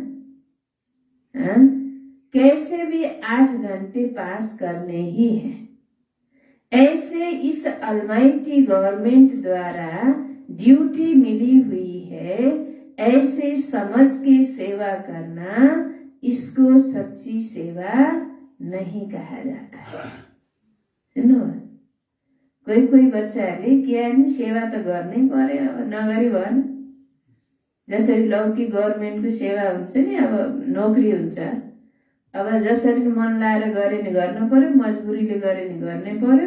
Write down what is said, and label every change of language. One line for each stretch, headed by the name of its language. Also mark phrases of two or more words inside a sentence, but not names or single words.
Hindi: कैसे भी 8 घंटे पास करने ही हैं। ऐसे इस
English: almighty government
Hindi: द्वारा ड्यूटी मिली हुई है, ऐसे समझ के सेवा करना, इसको सच्ची सेवा नहीं कहा जाता है।
Nepali: सुन्नु, कोही बच्चाहरूले के सेवा त गर्नै पर्यो, अब नगरी भएन। जसरी लौकिक गभर्नमेन्टको सेवा हुन्छ नि, अब नोकरी हुन्छ, अब जसरी मन लाएर गरे नि गर्नु पर्यो, मजबुरीले गरे नि गर्नै पर्यो।